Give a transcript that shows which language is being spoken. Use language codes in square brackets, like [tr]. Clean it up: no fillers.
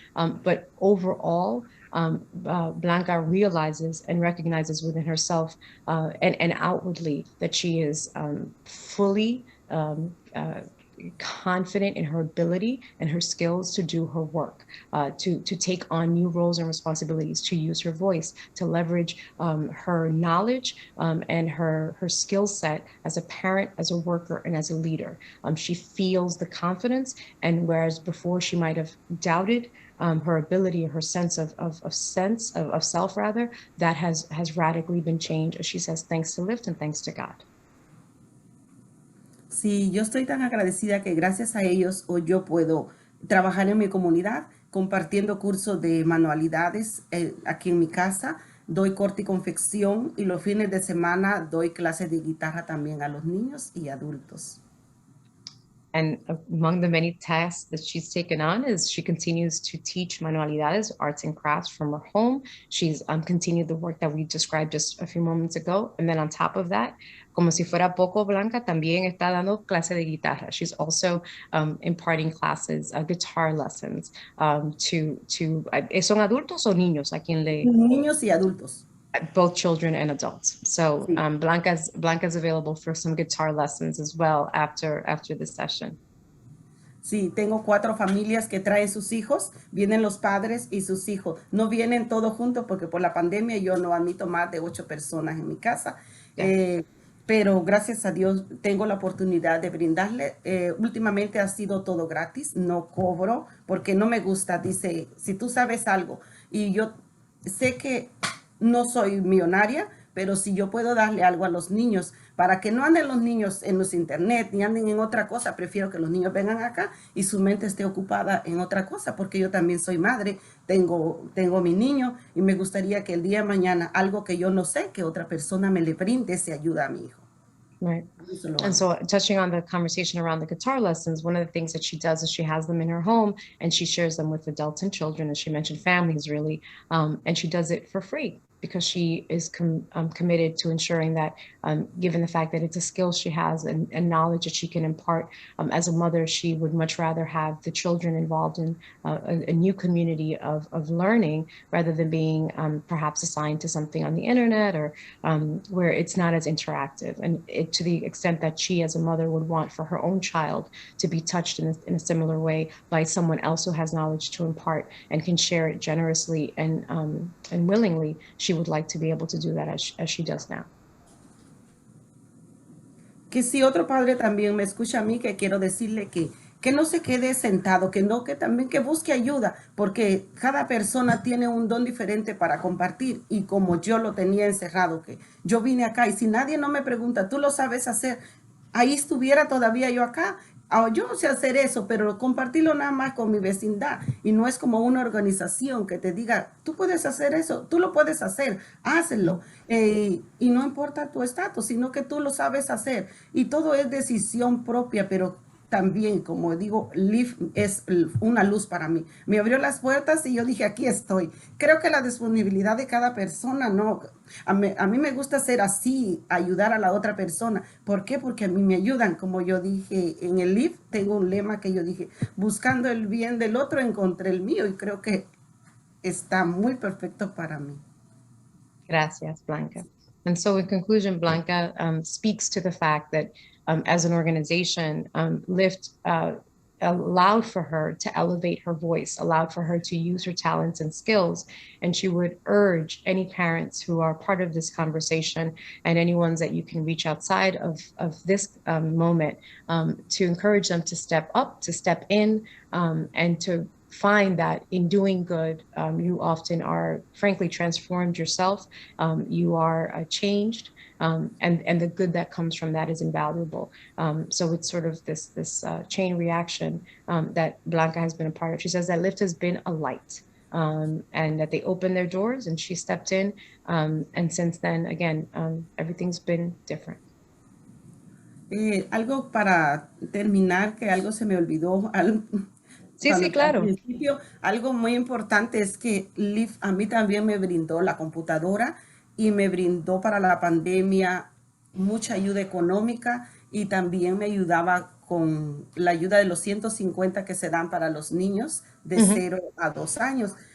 [en] But overall, Blanca realizes and recognizes within herself and outwardly that she is fully confident in her ability and her skills to do her work, to take on new roles and responsibilities, to use her voice, to leverage her knowledge and her skill set as a parent, as a worker, and as a leader. She feels the confidence, and whereas before she might have doubted her ability, her sense of self rather, that has radically been changed, as she says, thanks to Lyft and thanks to God. [es] Sí, yo estoy tan agradecida que gracias a ellos hoy yo puedo trabajar en mi comunidad compartiendo cursos de manualidades aquí en mi casa. Doy corte y confección, y los fines de semana doy clases de guitarra también a los niños y adultos. [en] And among the many tasks that she's taken on is she continues to teach manualidades, arts and crafts from her home. She's continued the work that we described just a few moments ago. And then on top of that, [es] como si fuera poco, Blanca también está dando clase de guitarra. [en] She's also imparting classes, guitar lessons [es] ¿son adultos o niños a quien le? Niños y adultos. [en] Both children and adults. So Blanca's available for some guitar lessons as well after this session. [es] Sí, tengo 4 familias que traen sus hijos, vienen los padres y sus hijos. No vienen todos juntos porque por la pandemia yo no admito más de 8 personas en mi casa. Yeah. Pero gracias a Dios tengo la oportunidad de brindarle. Últimamente ha sido todo gratis, no cobro porque no me gusta. Dice, si tú sabes algo, y yo sé que no soy millonaria, pero si yo puedo darle algo a los niños para que no anden los niños en los internet ni anden en otra cosa, prefiero que los niños vengan acá y su mente esté ocupada en otra cosa, porque yo también soy madre, tengo mi niño, y me gustaría que el día de mañana algo que yo no sé, que otra persona me le brinde esa ayuda a mi hijo. [en] Right. And so touching on the conversation around the guitar lessons, one of the things that she does is she has them in her home and she shares them with adults and children, as she mentioned, families really, and she does it for free because she is committed to ensuring that, given the fact that it's a skill she has and knowledge that she can impart as a mother, she would much rather have the children involved in a new community of learning rather than being perhaps assigned to something on the internet or where it's not as interactive. And to the extent that she as a mother would want for her own child to be touched in a similar way by someone else who has knowledge to impart and can share it generously and willingly, she would like to be able to do that as she does now. [es] Que si otro padre también me escucha a mí, que quiero decirle que no se quede sentado, que también que busque ayuda, porque cada persona tiene un don diferente para compartir, y como yo lo tenía encerrado, que yo vine acá y si nadie no me pregunta, tú lo sabes hacer, ahí estuviera todavía yo acá. Yo no sé hacer eso, pero compartirlo nada más con mi vecindad, y no es como una organización que te diga, tú puedes hacer eso, tú lo puedes hacer, hazlo, y no importa tu estatus, sino que tú lo sabes hacer, y todo es decisión propia, pero también, como digo, Live es una luz para mí. Me abrió las puertas y yo dije, aquí estoy. Creo que la disponibilidad de cada persona, no. A mí me gusta ser así, ayudar a la otra persona. ¿Por qué? Porque a mí me ayudan. Como yo dije en el Live, tengo un lema que yo dije, buscando el bien del otro, encontré el mío. Y creo que está muy perfecto para mí. Gracias, Blanca. [en] And so in conclusion, Blanca speaks to the fact that as an organization, Lyft allowed for her to elevate her voice, allowed for her to use her talents and skills. And she would urge any parents who are part of this conversation and any ones that you can reach outside of this moment to encourage them to step up, to step in, and to find that in doing good, you often are frankly transformed yourself. You are changed, and the good that comes from that is invaluable. So it's sort of this chain reaction that Blanca has been a part of. She says that Lyft has been a light, and that they opened their doors and she stepped in. And since then, again, everything's been different. [es] Algo para terminar, que algo se me olvidó. Sí, sí, claro. Al principio, algo muy importante es que Lyft a mí también me brindó la computadora y me brindó para la pandemia mucha ayuda económica y también me ayudaba con la ayuda de los 150 que se dan para los niños de 0 a 2 años.